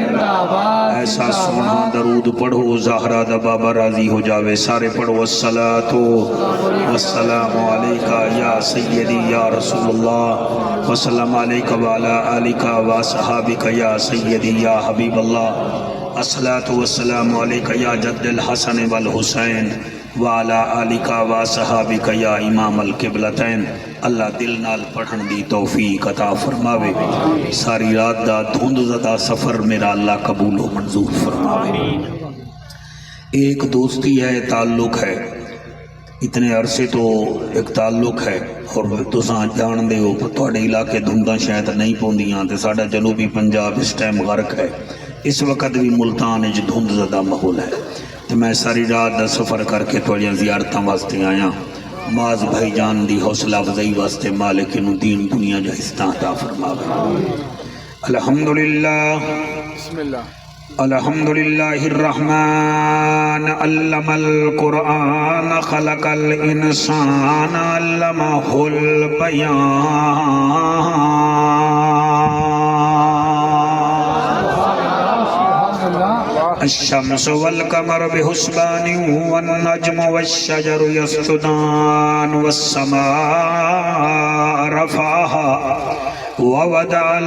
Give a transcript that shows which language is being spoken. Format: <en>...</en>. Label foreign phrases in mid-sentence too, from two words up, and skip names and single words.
<pa>ایسا سونا درود پڑھو زہرہ دا بابا راضی ہو جاوے، سارے پڑھو</pa> <ar>الصلاۃ والسلام علیکہ یا سیدی یا رسول اللہ وسلم علیکہ وعلی آلکہ وصحابکہ یا سیدی یا حبیب اللہ، الصلاۃ والسلام علیکہ یا جد الحسن والحسین وعلی آلکہ وصحابکہ یا امام القبلتین۔</ar> <pa>اللہ دل نال پڑھن دی توفیق عطا فرماوے، ساری رات دا دھند زدہ سفر میرا اللہ قبول و منظور فرماوے۔ ایک دوستی ہے، تعلق ہے، اتنے عرصے تو ایک تعلق ہے اور تو جان دے ہو تھوڑے علاقے دھنداں شاید نہیں پوندیاں تے ساڈا جنوبی پنجاب اس ٹائم غرق ہے، اس وقت بھی ملتان وچ دھند زدہ ماحول ہے تے میں ساری رات دا سفر کر کے تھوڑیاں زیارتاں واسطے آیا۔ معاذ بھائی جان دی حوصلہ افزائی واسطے مالک انہوں دین دنیا جہستہ عطا فرماوے۔</pa> <ar>الحمدللہ بسم اللہ۔ الحمدللہ الرحمن علم القرآن خلق الانسان علمہ البیان، الشمس والقمر بحسبان والنجم والشجر يسجدان والسماء رفعها ووضع</ar>